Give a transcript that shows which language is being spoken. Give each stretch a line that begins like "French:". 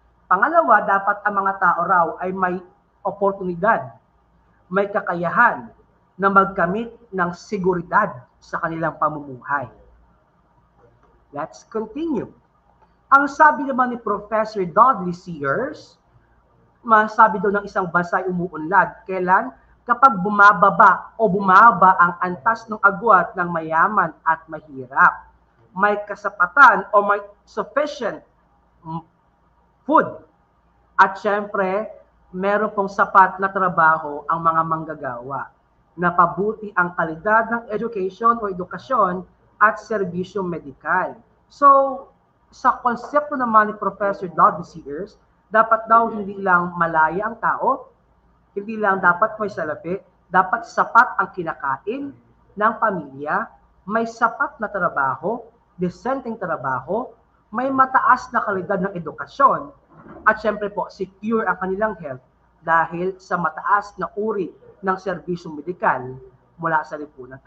Filipino: Pangalawa, dapat ang mga tao raw ay may oportunidad, may kakayahan na magkamit ng seguridad sa kanilang pamumuhay.
English: Let's continue.
Filipino: Ang sabi naman ni Professor Dudley Sears, masabi daw ng isang bansa ay umuunlad. Kailan? Kapag bumababa o bumaba ang antas ng agwat ng mayaman at mahirap. May kasapatan o may sufficient food. At syempre, meron pong sapat na trabaho ang mga manggagawa. Napabuti ang kalidad ng education o edukasyon at serbisyo medikal. So, sa konsepto naman ni Professor Dudley Sears, dapat daw hindi lang malaya ang tao, hindi lang dapat may salapi, dapat sapat ang kinakain ng pamilya, may sapat na trabaho, decenteng trabaho, may mataas na kalidad ng edukasyon, at syempre po, secure ang kanilang health dahil sa mataas na uri ng serbisyong medikal mula sa lipunan.